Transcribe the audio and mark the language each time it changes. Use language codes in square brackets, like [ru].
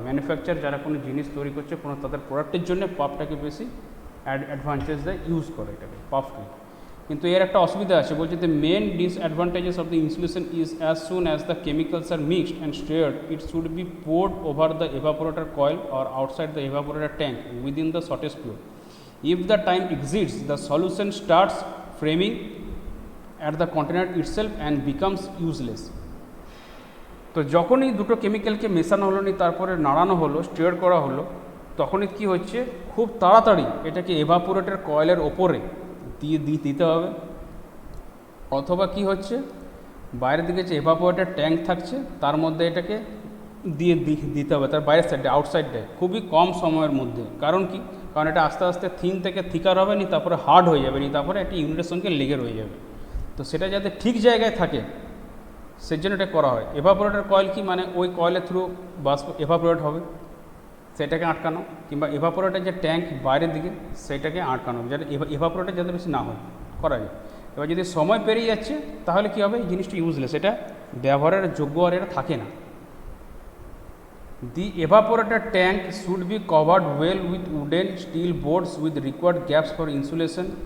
[bn] Manufacture যারা কোনো জিনিস তৈরি করছে কোনো তাদের প্রোডাক্টের জন্য পাফটাকে বেশি অ্যাডভান্টেজ দেয়, ইউজ করে এটাকে পাফকে। কিন্তু এর একটা অসুবিধা আছে, বলছে [en] The main disadvantages of the insulation is as soon as the chemicals are mixed and stirred it should be poured over the evaporator coil or outside the evaporator tank within the shortest period. If the time exceeds, the solution starts framing at the container itself and becomes useless. [bn] তো যখনই দুটো কেমিক্যালকে মেশানো হলো, নি তারপরে নাড়ানো হলো, stair করা হলো, তখনই কী হচ্ছে, খুব তাড়াতাড়ি এটাকে এভাপোরেটর কয়েলের ওপরে দিতে হবে, অথবা কি হচ্ছে, বাইরের দিকে যে এভাপোরেটর ট্যাঙ্ক থাকছে তার মধ্যে এটাকে দিতে হবে, তার বাইরের সাইডে, আউটসাইডে, খুবই কম সময়ের মধ্যে। কারণ কি, কারণ এটা আস্তে আস্তে থিন থেকে থিকার হবে, নি তারপরে হার্ড হয়ে যাবে, নি তারপরে একটি ইউনিটের সঙ্গে লেগে রয়ে যাবে। তো সেটা যাতে ঠিক জায়গায় থাকে সেই জন্য এটা করা হয়। এভাপোরেটর কয়েল কি, মানে ওই কয়েলের থ্রু বাষ্প এভাপোরেট হবে, সেটাকে আটকানো, কিংবা এভাপোরেটর যে ট্যাঙ্ক বাইরের দিকে সেটাকে আটকানো, যাতে এভাপোরেটর যাতে বেশি না হয়, করা যায়। এবার যদি সময় পেরিয়ে যাচ্ছে তাহলে কী হবে, এই জিনিসটা ইউজলেস, এটা ব্যবহারের যোগ্য আর এটা থাকে না। [en] The evaporator tank should be covered well with wooden steel boards with required gaps for insulation.